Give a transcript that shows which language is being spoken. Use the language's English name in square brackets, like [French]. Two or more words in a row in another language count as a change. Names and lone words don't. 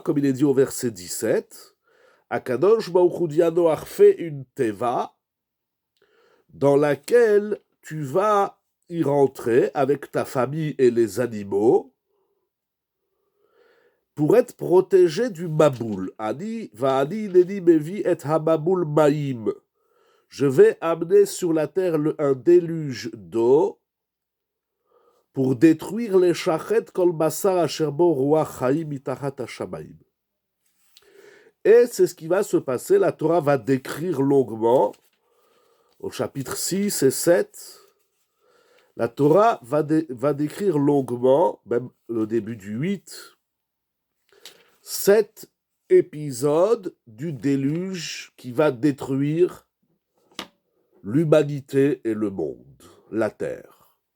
[French] Comme il est dit au verset 17, [Hebrew] הקדוש ברוך הוא [French] dit à Noach, fais une Teva dans laquelle tu vas y rentrer avec ta famille et les animaux pour être protégé du maboul. [Hebrew] אני ואני הנני מביא את המבול מים. [French] Je vais amener sur la terre un déluge d'eau pour détruire les [Hebrew] שחת כל בשר אשר בו רוח חיים מתחת השמים. [French] Et c'est ce qui va se passer. La Torah va décrire longuement, au chapitre 6 et 7, la Torah va décrire longuement, même le début du 8, 7 épisodes du déluge qui va détruire l'humanité et le monde, la terre.